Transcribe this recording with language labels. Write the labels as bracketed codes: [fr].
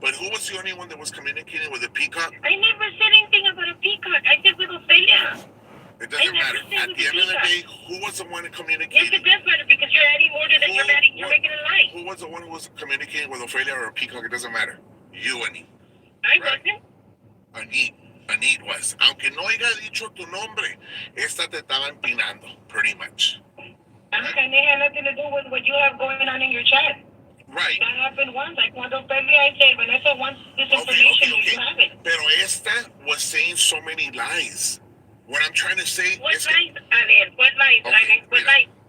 [en] But who was the only one that was communicating with a peacock? I never said anything about a peacock. I said with Ophelia. It doesn't matter. At the end of the day, who was the one communicating? Yes, it does matter because you're adding more to that. You're making a lie. Who was the one who was communicating with Ophelia or a peacock? It doesn't matter. You, Anit. I wasn't. Anit was. [es] Aunque no haya dicho tu nombre, esta te estaba empinando, [en] pretty much. And it had nothing to do with what you have going on in your chat. Right. That happened once. Like cuando Pepe, I said, Vanessa wants this information, you have it. [es] Pero esta [en] was saying so many lies. What I'm trying to say what is... Lies? What lies? Okay, what lies?